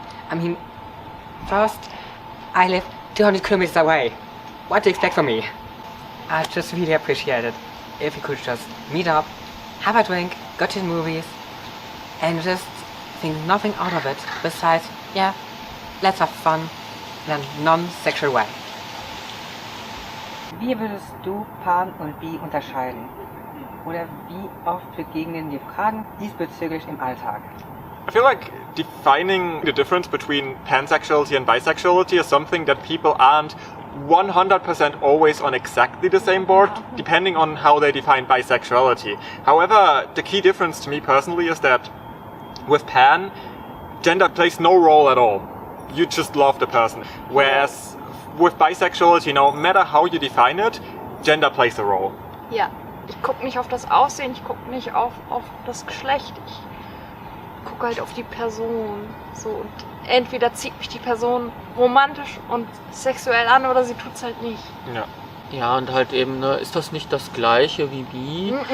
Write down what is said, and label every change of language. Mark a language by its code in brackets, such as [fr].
[en] I mean, first, I live 200 kilometers away. What do you expect from me? I just really appreciate it if we could just meet up, have a drink, go to the movies, and just think nothing out of it besides, yeah, let's have fun in a non-sexual way. [de] Wie würdest du Pan und Bi unterscheiden? Oder wie oft begegnen dir Fragen diesbezüglich im Alltag? [en] I feel like defining the difference between pansexuality and bisexuality is something that people aren't 100% always on exactly the same board, depending on how they define bisexuality. However, the key difference to me personally is that with pan, gender plays no role at all. You just love the person. Whereas with bisexuality, no matter how you define it, gender plays a role. [de] Ja, ich gucke nicht auf das Aussehen, ich gucke nicht auf das Geschlecht. Ich gucke halt auf die Person. So, und entweder zieht mich die Person romantisch und sexuell an oder sie tut's halt nicht. Ja. Ja, und halt eben, ne, ist das nicht das Gleiche wie Bi?